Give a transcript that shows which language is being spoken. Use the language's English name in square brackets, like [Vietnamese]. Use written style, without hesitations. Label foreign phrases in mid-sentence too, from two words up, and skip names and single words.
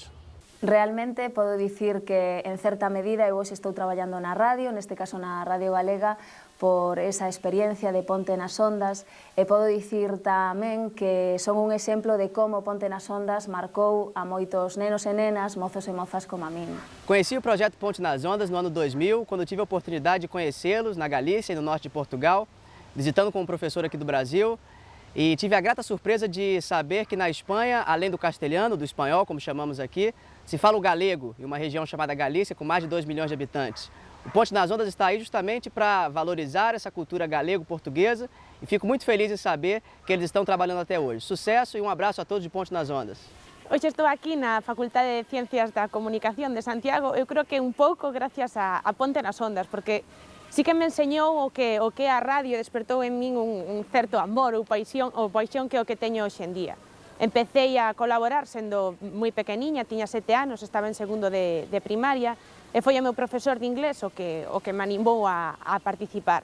[Galician] Realmente podo dicir que, en certa medida, eu hoxe estou traballando na radio, neste caso na Radio Galega, por esa experiencia de Ponte nas Ondas, e podo dicir tamén que son un exemplo de como Ponte nas Ondas marcou a moitos nenos e nenas, mozos e mozas como a min. [Portuguese] Conheci o projeto Ponte nas Ondas no ano 2000, quando tive a oportunidade de conhecê-los na Galícia e no norte de Portugal, visitando como professor aqui do Brasil, e tive a grata surpresa de saber que na Espanha, além do castelhano, do espanhol, como chamamos aqui, se fala o galego, em uma região chamada Galícia, com mais de 2 milhões de habitantes. O Ponte nas Ondas está aí justamente para valorizar essa cultura galego-portuguesa e fico muito feliz em saber que eles estão trabalhando até hoje. Sucesso e um abraço a todos de Ponte nas Ondas. [Galician] Hoxe estou aquí na Facultade de Ciencias da Comunicación de Santiago, eu creo que un pouco gracias a Ponte nas Ondas, porque sí que me enseñou o que a radio, despertou en min un certo amor ou paixón que é o que teño hoxe en día. Empecé a colaborar sendo moi pequeniña, tiña 7 anos, estaba en segundo de primaria, e foi o meu profesor de inglés o que me animou a participar.